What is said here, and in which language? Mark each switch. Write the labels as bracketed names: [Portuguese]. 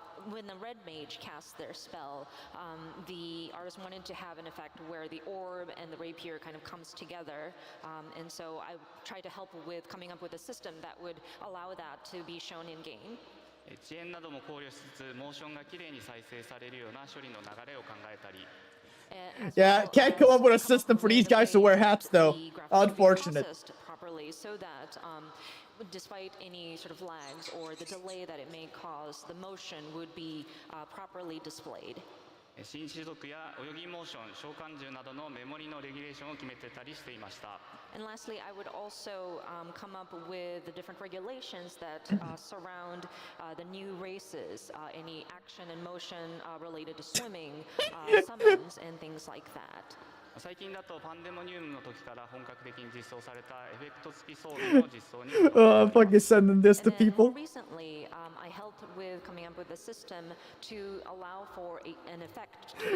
[English] when the red mage casts their spell, the artist wanted to have an effect where the orb and the rapier kind of comes together, and so I tried to help with coming up with a system that would allow that to be shown in game. [Japanese] 遅延なども考慮しつつ、モーションがきれいに再生されるような処理の流れを考えたり。 [English] Yeah, can't come up with a system for these guys to wear hats though. Unfortunate. Properly so that despite any sort of lags or the delay that it may cause, the motion would be properly displayed. [Japanese] 新種族や泳ぎモーション、召喚獣などのメモリのレギュレーションを決めてたりしていました。 [English] And lastly, I would also come up with the different regulations that surround the new races, any action and motion related to swimming, summons, and things like that. [Japanese] 最近だとパンデモニウムの時から本格的に実装されたエフェクト付き装備の実装に [English] I'm fucking sending this to people. Recently, I helped with coming up with a system to allow for an effect.